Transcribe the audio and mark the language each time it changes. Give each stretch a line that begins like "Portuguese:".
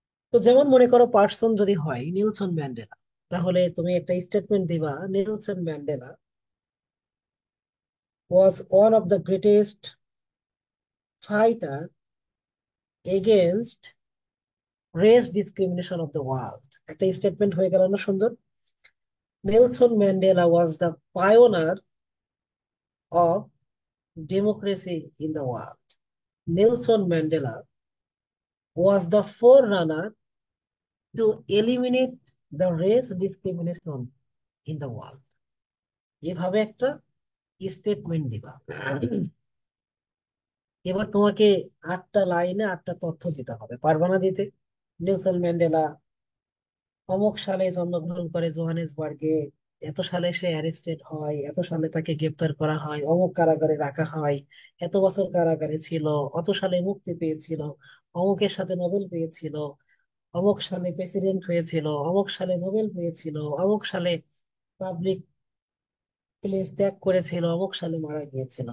Bangla: তো যেমন মনে করো পার্সন যদি হয় নেলসন ম্যান্ডেলা, তাহলে তুমি একটা স্টেটমেন্ট দিবা, Nelson Mandela
English: was one of the greatest fighter against race discrimination of the world।
Bangla: একটা স্টেটমেন্ট হয়ে গেল না সুন্দর?
English: Nelson Mandela was the pioneer of democracy in the world। Nelson Mandela was the forerunner to eliminate the race discrimination in the world।
Bangla: এভাবে একটা statement দিবা। এবার তোমাকে 8টা লাইনে 8টা তথ্য দিতে হবে, পারবা না দিতে? নেলসন ম্যান্ডেলা অমুক সালে জন্মগ্রহণ করে জোহানেসবার্গে, এত সালে সে অ্যারেস্টেড হয়, এত সালে তাকে গ্রেপ্তার করা হয়, অমুক কারাগারে রাখা হয়, এত বছর কারাগারে ছিল, অত সালে মুক্তি পেয়েছিল, অমুকের সাথে নোবেল পেয়েছিল, অমুক সালে প্রেসিডেন্ট হয়েছিল, অমুক সালে নোবেল পেয়েছিল, অমুক সালে পাবলিক প্লেস ত্যাগ করেছিল, অমুক সালে মারা গিয়েছিল।